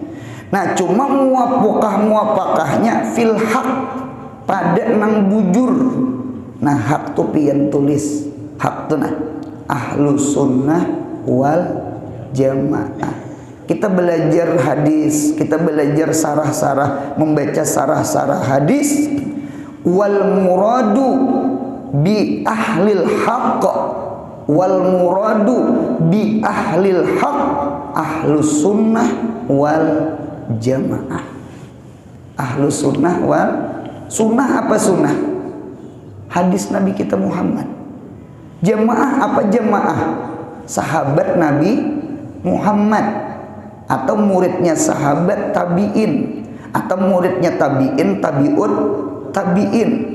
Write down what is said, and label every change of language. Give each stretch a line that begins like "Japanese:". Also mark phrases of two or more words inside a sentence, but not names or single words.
Banjar: Nah cuma muwafaqahnya
Arabic: في الحق,
Banjar: pada nang bujur. Nah hak tu pian tulis. Hak tu nah
Arabic: أهل السنة والجماعة.
Indonesian: kita belajar hadis, kita belajar sarah-sarah, membaca sarah-sarah hadis.
Arabic: والمراد بأهل الحق والمراد بأهل الحق أهل السنة والجماعة. أهل السنة والسنة.
Indonesian: Apa sunnah? Hadis Nabi kita Muhammad. Jamaah apa jamaah? Sahabat Nabi Muhammad, atau muridnya sahabat tabi'in, atau muridnya tabi'in,
Arabic: تابع التابعين.